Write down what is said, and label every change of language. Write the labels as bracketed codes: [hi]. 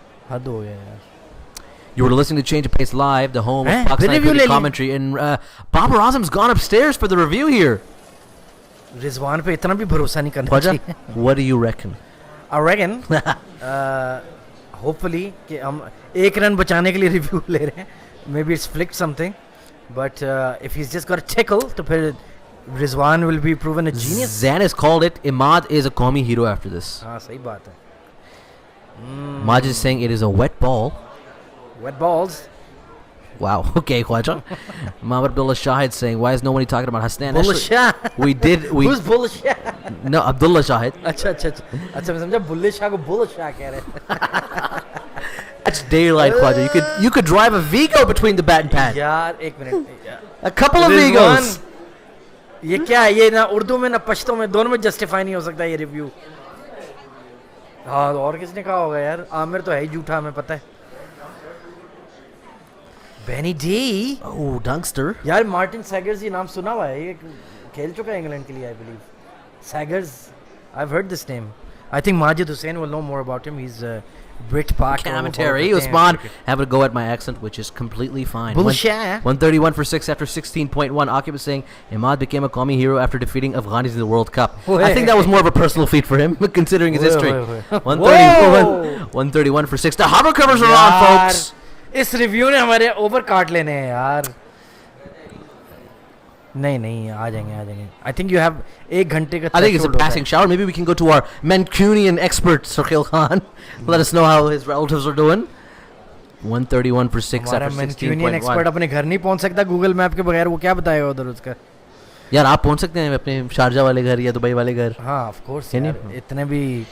[hi] हद हो गया यार [en] You were listening to Change of Pace Live, the home of Pakistani cricket commentary, and Babar Azam's gone upstairs for the review here. [hi] Rizwan पे इतना भी भरोसा नहीं करना चाहिए. [en] What do you reckon? I reckon, hopefully [hi] कि हम 1 रन बचाने के लिए रिव्यू ले रहे हैं. [en] Maybe it's flicked something, but if he's just got a tickle, [hi] तो फिर [en] Rizwan will be proven a genius. Zan has called it. Imad is a Qawmi hero after this. [hi] हाँ सही बात है. [en] Majid is saying it is a wet ball. Wet balls. Wow. Okay, Khwaja. Mohammad Abdullah Shahid saying, why is nobody talking about Hasnan? Bullah Shah. Who's Bullah Shah? No, Abdullah Shahid. [hi] अच्छा मैं समझा बुल्ले शाह को बुल्ला शाह कह रहे हैं. [en] That's daylight, Khwaja. You could drive a Vigo between the bat and pad. [hi] यार एक minute. [en] A couple of Vigos. [hi] ये क्या है? ये ना उर्दू में ना पश्तो में दोनों में जस्टिफाई नहीं हो सकता ये रिव्यू. हाँ और किसने कहा होगा यार? आमिर तो है ही झूठा हमें पता है. बेनी डी. [en] Oh, Dunkster. [hi] यार मार्टिन सैगर्स ये नाम सुना हुआ है. ये खेल चुका है इंग्लैंड के लिए [en] I believe. Saggers, I've heard this name. I think Majid Hussain will know more about him. He's ENGvPAK commentary. Usman having a go at my accent, which is completely fine. Bullshit. 131 for 6 after 16.1. Akib is saying Imad became a Qawmi hero after defeating Afghanis in the World Cup. I think that was more of a personal feat for him, considering his history. 131 for 6. The hover covers are on, folks. [hi] इस review ने हमारे over काट लेने हैं यार. नहीं आ जाएंगे. [en] I think you have [hi] 1 घंटे का. [en] I think it's a passing shower. Maybe we can go to our Mancunian expert Sarkil Khan. Let us know how his relatives are doing. 131 for 6 after 16.1. [hi] Mancunian expert अपने घर नहीं पहुंच सकता Google map के बगैर. वो क्या बताएगा उधर उसका? यार आप पहुंच सकते हैं अपने शारजा वाले घर या दुबई वाले घर. हाँ [en] of course [hi] यार. इतने भी